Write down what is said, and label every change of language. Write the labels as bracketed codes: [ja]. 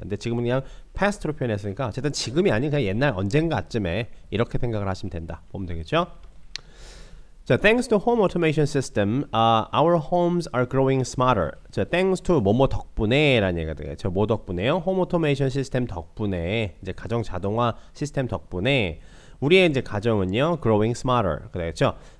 [ko] 근데 지금은 그냥 past로 표현했으니까 어쨌든 지금이 아닌 그냥 옛날 언젠가쯤에 이렇게 생각을 하시면 된다. 보면 되겠죠? [en] 자, thanks to home automation system, our homes are growing smarter. [ko] 자, thanks to 뭐뭐 덕분에라는 얘기가 되겠죠. 뭐 덕분에요? [en] home automation system [ko] 덕분에 이제 가정 자동화 시스템 덕분에 우리의 이제 가정은요, [en] growing smarter. [ko] 그랬죠.